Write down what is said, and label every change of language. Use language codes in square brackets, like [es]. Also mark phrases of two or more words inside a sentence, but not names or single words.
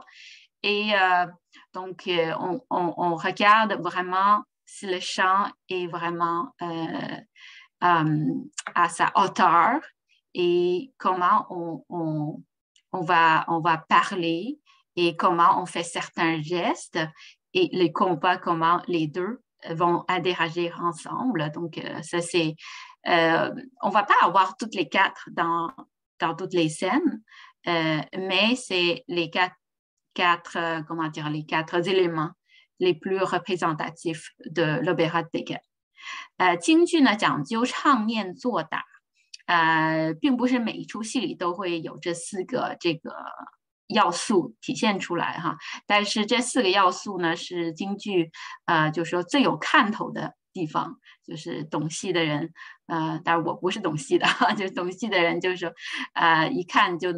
[fr] Et donc, on regarde vraiment si le chant est vraiment à sa hauteur et comment on va parler et comment on fait certains gestes et les combats, comment les deux vont interagir ensemble. Donc, ça, c'est... on ne va pas avoir toutes les 4 dans toutes les scènes, mais c'est les comment dire, les 4 éléments les plus représentatifs de l'opéra de Pékin. [zh] 京剧呢讲究唱念做打，并不是每一出戏里都会有这4个这个要素体现出来哈，但是这4个要素呢是京剧就是说最有看头的地方，就是懂戏的人当然我不是懂戏的就是懂戏的人就是说一看就